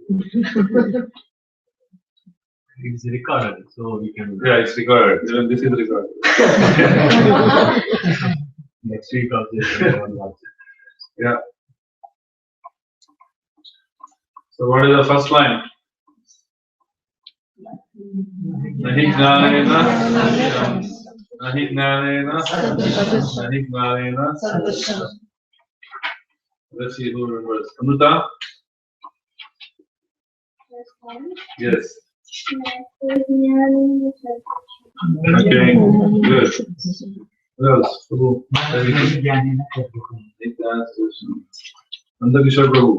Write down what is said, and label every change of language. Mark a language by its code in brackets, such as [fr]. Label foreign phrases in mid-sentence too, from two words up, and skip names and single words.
[en] It's recorded, so we can. Yeah, it's recorded. Even this is recorded. Next week also. Yeah. So what is the first line? [sa] Nahi gnanena nahi gnanena nahi gnanena. [en] Let's see who remembers. Amrita? Yes. Okay, good. What else? Prabhu. Nandakishore Prabhu.